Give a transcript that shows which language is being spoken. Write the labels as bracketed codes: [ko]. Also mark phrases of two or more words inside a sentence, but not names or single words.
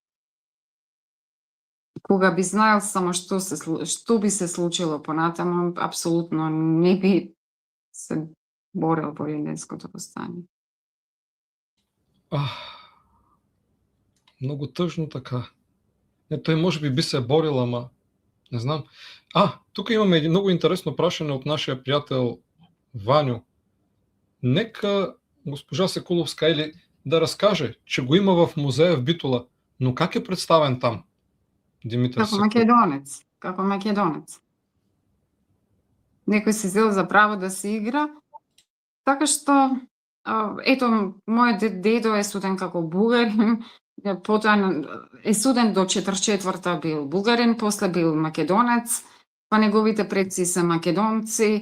[mk] Кога би знаел само што би се случило понатаму, апсолутно не би се борел во Илинденското востание. Многу тъжно така. Не, тој може би се борил, ама не знам. Тука имаме едно многу интересно прашање од нашиот пријател Вањо. [bg] Нека госпожа Секуловска или да разкаже, че го има в музея в Битола, но как е представен там Димитър Секулов? [mk] Како македонец. Некој се зел за право да се игра, така што ето, мојот дедо е суден како бугарин, потоа е суден до 44-та бил бугарин, после бил македонец, па неговите предци се македонци.